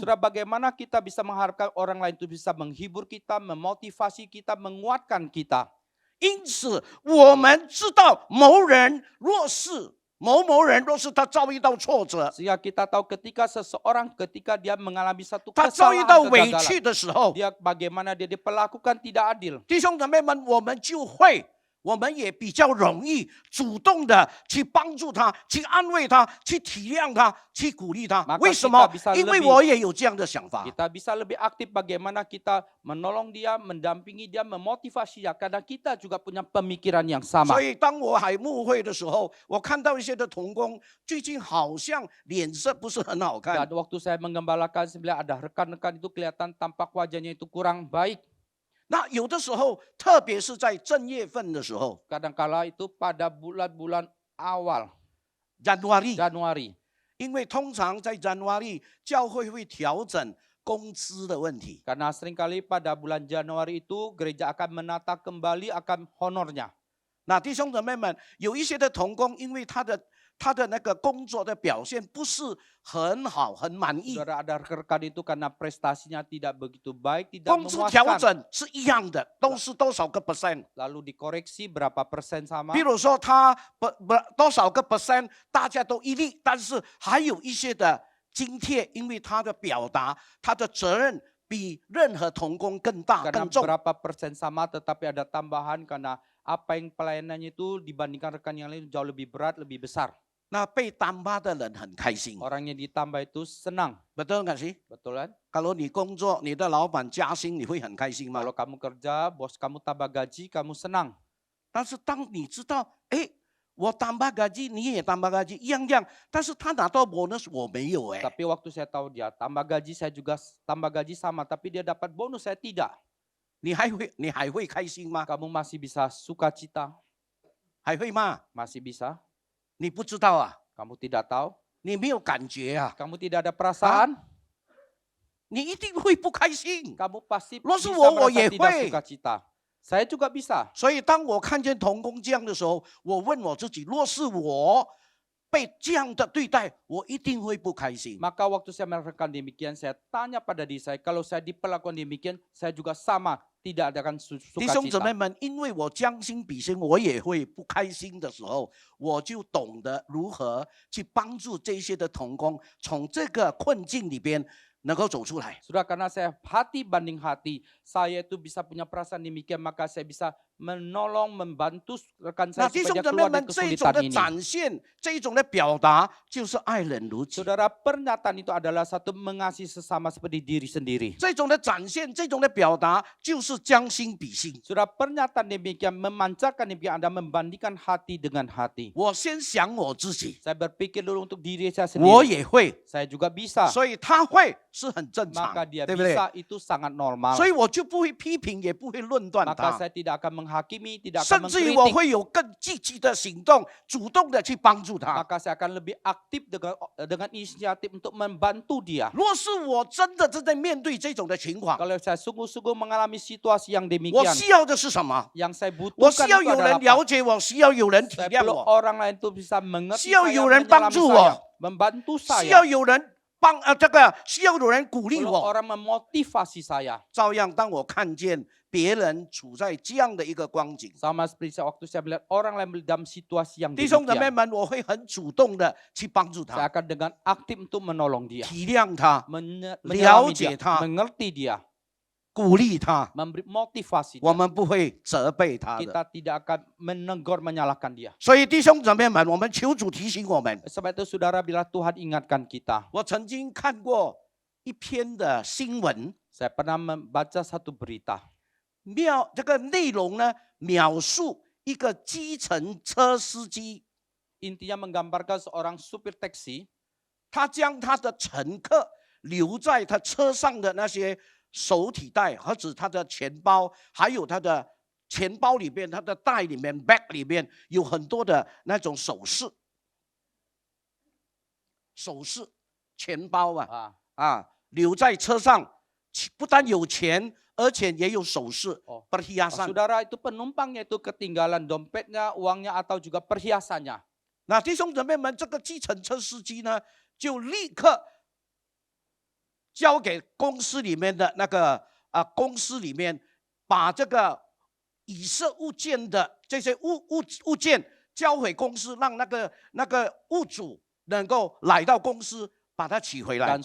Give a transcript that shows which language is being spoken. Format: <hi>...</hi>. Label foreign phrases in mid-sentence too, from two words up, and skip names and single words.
<id>Saudara, bagaimana kita bisa mengharapkan orang lain itu bisa menghibur kita, memotivasi kita, menguatkan kita.</id> <zh>因此，我们知道某人若是某人若是他遭遇到挫折，</zh> <id>Sehingga kita tahu ketika seseorang ketika dia mengalami satu</id> <zh>他遭遇到</zh> <id>kesalahan,</id> <zh>委屈</zh> <id>kegagalan,</id> <zh>的时候，</zh> <id>dia bagaimana dia diperlakukan tidak adil.</id> <zh>弟兄姊妹们，我们就会我们也比较容易主动的去帮助他，去安慰他，去体谅他，去鼓励他。</zh> <id>Maka</id> <zh>为什么</zh> <id>kita？bisa</id> <zh>因为</zh> <id>lebih-</id> <zh>我也有这样的想法。</zh> <id>Kita bisa lebih aktif bagaimana kita menolong dia, mendampingi dia, memotivasi dia. Karena kita juga punya pemikiran yang sama.</id> <zh>所以当我还牧会的时候，我看到一些的同工最近好像脸色不是很好看。</zh> <id>Dan waktu saya menggembalakan, sebenarnya ada rekan-rekan itu kelihatan tampak wajahnya itu kurang baik.</id> <zh>那有的时候，特别是在正月份的时候</zh> <id>Kadangkala itu pada bulan-bulan awal ，Januari，</id> <zh>因</zh> <id>Januari.</id> <zh>为通常在 Januari 教会会调整工资的问题。</zh> <id>Karena seringkali pada bulan Januari itu gereja akan menata kembali akan honornya.</id> <zh>那弟兄姊妹们，有一些的同工，因为他的那个工作的表现不是很好，很满意，</zh> <id>Saudara ada rekan itu karena prestasinya tidak begitu baik, tidak</id> <zh>工资调</zh> <id>memuaskan.</id> <zh>整是一样的，都是多少个 percent。</zh> <id>Lalu dikoreksi berapa persen sama.</id> <zh>比如说他多少个 percent， 大家都一律，但是还有一些的津贴，因为他的表达，他的责任比任何同工更大</zh> <id>Karena</id> <zh>更重。</zh> <id>berapa persen sama tetapi ada tambahan karena apa yang pelayanannya itu dibandingkan rekan yang lain jauh lebih berat, lebih besar.</id> <zh>那被单发的人很开心，</zh> <id>Orangnya ditambah itu senang. betul nggak sih？ Betul kan?</id> <zh>kalau 你工作，你的老板加薪，你会很开心吗？</zh> <id>Kalau kamu kerja, bos kamu tambah gaji, kamu senang.</id> <zh>但是当你知道，哎，我单发gaji，你也单发gaji，一样这样，但是他拿到 bonus， 我没有哎。</zh> <id>Tapi waktu saya tahu dia tambah gaji, saya juga tambah gaji sama. Tapi dia dapat bonus, saya tidak.</id> <zh>你还会开心吗？</zh> <id>Kamu masih bisa sukacita,</id> <zh>还会吗？</zh> <id>masih bisa.</id> <zh>你不知道啊，</zh> <id>Kamu tidak tahu,</id> <zh>你没有感觉啊，</zh> <id>kamu tidak ada perasaan,</id> <zh>你一定会不开心。</zh> <id>kamu pasti Lo bisa semua merasa ye tidak hui. sukacita. Saya juga bisa.</id> <zh>所以当我看见同工这样的时候，我问我自己：若是我被这样的对待，我一定会不开心。</zh> <id>Maka waktu saya merasakan demikian, saya tanya pada diri saya, kalau saya diperlakukan demikian, saya juga sama, tidak akan</id> <zh>弟兄姊妹</zh> <id>sukacita.</id> <zh>们，因为我将心比心，我也会不开心的时候，我就懂得如何去帮助这些的同工从这个困境里边能够走出来。</zh> <id>Sudah karena saya hati banding hati, saya itu bisa punya perasaan demikian, maka saya bisa menolong, membantu rekan</id> <zh>那</zh> <id>saya</id> <zh>弟兄</zh> <id>supaya</id> <zh>姊妹</zh> <id>keluar</id> <zh>们，</zh> <id>dari</id> <zh>这种</zh> <id>kesulitan</id> <zh>的</zh> <id>ini.</id> <zh>展现，这种的表达，就是爱人如己。</zh> <id>Saudara, pernyataan itu adalah satu mengasihi sesama seperti diri sendiri.</id> <zh>这种的展现，这种的表达，就是将心比心。</zh> <id>Sudah pernyataan demikian, memancarkan demikian, Anda membandingkan hati dengan hati.</id> <zh>我先想我自己，</zh> <id>Saya berpikir dulu untuk diri saya</id> <zh>我</zh> <id>sendiri.</id> <zh>也会，</zh> <id>Saya juga bisa.</id> <zh>所以他会是很正常，</zh> <id>Maka dia</id> <zh>对不对？</zh> <id>bisa, itu sangat normal.</id> <zh>所以我就不会批评，也不会论断</zh> <id>Maka</id> <zh>他，</zh> <id>saya tidak akan menghakimi, tidak</id> <zh>甚</zh> <id>akan</id> <zh>至于我</zh> <id>mengkritik.</id> <zh>会有更积极的行动，主动的去帮助他。</zh> <id>Maka saya akan lebih aktif dengan inisiatif untuk membantu dia.</id> <zh>若是我真的正在面对这种的情况，</zh> <id>Kalau saya sungguh-sungguh mengalami situasi yang</id> <zh>我</zh> <id>demikian,</id> <zh>需要的是什么？</zh> <id>yang saya</id> <zh>我</zh> <id>butuhkan</id> <zh>需要</zh> <id>itu</id> <zh>有</zh> <id>adalah</id> <zh>人</zh> <id>apa?</id> <zh>了解我，需要有人体</zh> <id>Saya</id> <zh>谅</zh> <id>perlu</id> <zh>我，</zh> <id>orang lain itu bisa mengerti</id> <zh>需要</zh> <id>saya,</id> <zh>有人帮</zh> <id>menyelami</id> <zh>助</zh> <id>saya,</id> <zh>我，</zh> <id>membantu</id> <zh>需</zh> <id>saya.</id> <zh>要有人这个需要有人鼓励</zh> <id>Perlu</id> <zh>我。</zh> <id>orang memotivasi saya.</id> <zh>照样，当我看见别人处在这样的一个光景，</zh> <id>Sama seperti waktu saya melihat orang lain dalam situasi yang</id> <zh>弟兄姊妹</zh> <id>demikian,</id> <zh>们，我会很主动的去帮助</zh> <id>saya</id> <zh>他，</zh> <id>akan dengan aktif untuk menolong dia,</id> <zh>体谅他，</zh> <id>menyelami dia,</id> <zh>了解他。</zh> <id>mengerti dia,</id> <zh>鼓励他。</zh> <id>memberi motivasi</id> <zh>我</zh> <id>dia.</id> <zh>们不会责备他的。</zh> <id>Kita tidak akan menegur, menyalahkan dia.</id> <zh>所以弟兄姊妹们，我们求主提醒我们。</zh> <id>Sebab itu saudara, bila Tuhan ingatkan kita,</id> <zh>我曾经看过一篇的新闻，</zh> <id>saya pernah membaca satu berita.</id> <zh>这个内容呢，描述一个计程车司机，</zh> <id>Intinya menggambarkan seorang supir taksi,</id> <zh>他将他的乘客留在他车上的那些手提袋，或者他的钱包，还有他的钱包里面、他的袋里面、bag 里面有很多的那种首饰，钱包啊，留在车上，不但有钱，而且也有首饰、perhiasan。</zh> <id>saudara itu penumpangnya itu ketinggalan dompetnya, uangnya atau juga perhiasannya.</id> <zh>那弟兄姊妹们，这个计程车司机呢，就立刻交给公司里面的那个公司里面把这个遗失物件的这些物件交回公司，让那个物主能够来到公司把它取回来</zh>